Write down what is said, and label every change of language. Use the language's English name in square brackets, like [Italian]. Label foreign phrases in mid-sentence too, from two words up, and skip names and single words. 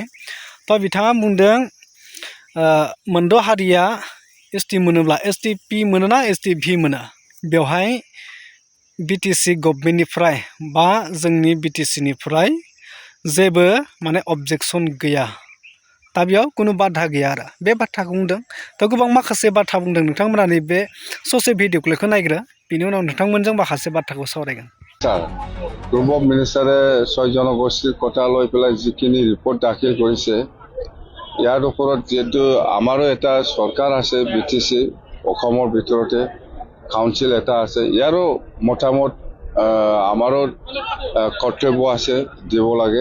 [Bodo] थ' बिथाङा बुंदों मोनद' हारिया ST मोनोब्ला STP मोनोना STV मोनो, बेवहाय BTC गभर्नमेन्टनिफ्राय बा जोंनि BTCनिफ्राय जेबो माने अबजेक्सन गैया। दा बेयाव कुनु बाधा गैया आरो बे बाथ्राखौ बुंदों। थ' गोबां माखासे बाथ्रा बुंदों। नोंथांमोना नैबे ससे भिडिअखौ नायग्रो, बिनि उनाव नोंथांमोनजों माखासे बाथ्राखौ सावरायगोन। [Assamese] স্যার, [English] group of minister [Assamese] 6 জনগোষ্ঠীৰ কথা লৈ পেলাই যিখিনি ৰিপৰ্ট দাখিল কৰিছে, ইয়াৰ ওপৰত যিহেতু আমাৰো এটা চৰকাৰ আছে BTC, অসমৰ ভিতৰতে কাউন্সিল এটা আছে, ইয়াৰো মতামত আমাৰো কৰ্তব্য আছে দিব লাগে।